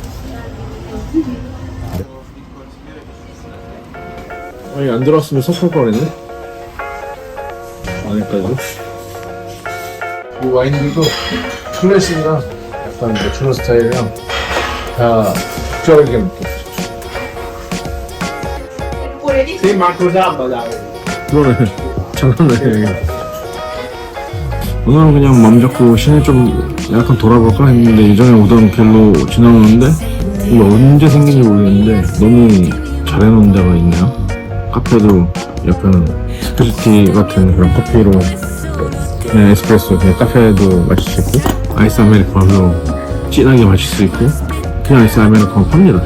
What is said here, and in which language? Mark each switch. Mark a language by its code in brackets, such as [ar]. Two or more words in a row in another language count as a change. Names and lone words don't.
[ko] 아니 안 들어왔으면 섭할 뻔했네. 안에까지. 이 와인들도 클래식이랑 약간 내추럴 스타일이랑 다 특별하게 느껴. [it] Sì, manco Samba, dai. [ko] 그러네. 잘하네. 오늘은 그냥 맘 잡고 시내 좀 약간 돌아볼까 했는데 예전에 오던 길로 지나오는데 이게 언제 생긴지 모르겠는데 너무 잘 해놓은 데가 있네요. 카페도 약간 스페셜티 같은 그런 커피로 그냥 에스프레소 그냥 카페도 마실 수 있고 아이스 아메리카노도 진하게 마실 수 있고 그냥 아이스 아메리카노 팝니다.